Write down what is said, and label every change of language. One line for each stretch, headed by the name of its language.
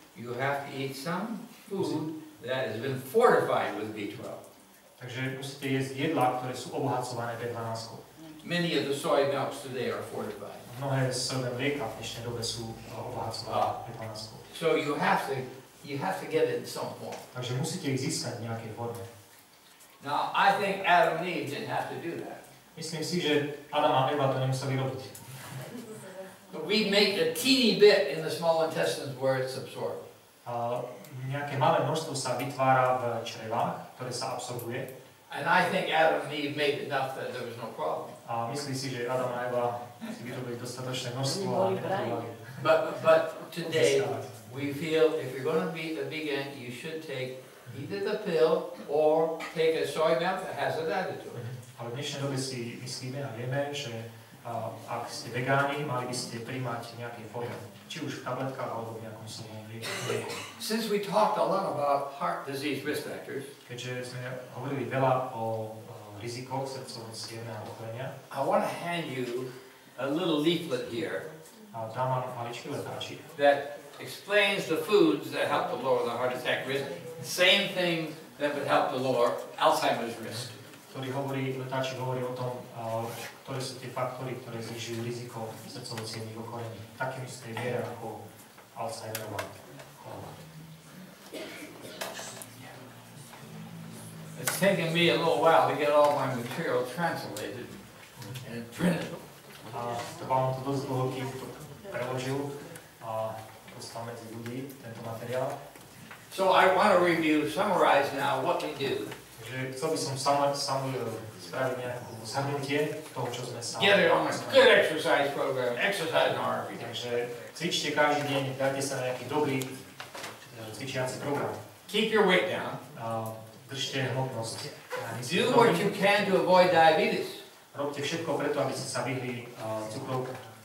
English: You have to eat some food that has been fortified with B12.
Slovak: Takže musíte jesť jedlá, ktoré sú obohacované B12.
English: Many of the soy milks today are fortified.
Slovak: Mnohé sojové mlieka v dnešnej dobe sú obohacované B12.
English: So you have to get it in some form.
Slovak: Takže musíte ich získať v nejakej forme.
English: Now, I think Adam and Eve didn't have to do that.
Slovak: Myslím si, že Adam a Eva to nemuseli robiť.
English: But we make a teeny bit in the small intestines where it's absorbed.
Slovak: Nejaké malé množstvo sa vytvára v črevách, ktoré sa absorbuje.
English: And I think Adam and Eve made enough that there was no problem.
Slovak: A myslí si, že Adam a Eva si vyrobili dostatočné množstvo a nepotrebovali.
English: But today, we feel if you're going to be a vegan, you should take either the pill or take a soy milk that has it added to it.
Slovak: Ale v dnešnej dobe si myslíme a vieme, že ak ste vegáni, mali by ste príjmať nejaké formy, či už v tabletkách alebo v nejakom solnom lieku.
English: Since we talked a lot about heart disease risk factors,
Slovak: Keďže sme hovorili veľa o rizikoch srdcovo-cievneho ochorenia,
English: I want to hand you a little leaflet here
Slovak: a dám vám maličký letáčik,
English: that explains the foods that help to lower the heart attack risk. Same thing that would help to lower Alzheimer's risk.
Slovak: letáčik hovorí o tom, ktoré sú tie faktory, ktoré znižujú riziko srdcovo-cievnych ochorení. Takým istej miere ako Alzheimerová choroba.
English: It's taken me a little while to get all my material translated and printed.
Slovak: Trvalo to dosť dlho, kým to preložil a dostal medzi ľudí tento materiál.
English: So I want to summarize now what we do.
Slovak: Takže chcel by som spraviť nejaké zhrnutie toho, čo sme sa...
English: Get it on a good exercise program, exercise an hour every day.
Slovak: Takže cvičte každý deň, dajte sa na nejaký dobrý cvičiaci program.
English: Keep your weight down.
Slovak: Držte hmotnosť.
English: Do what you can to avoid diabetes.
Slovak: Robte všetko preto, aby ste sa vyhli cukrovke.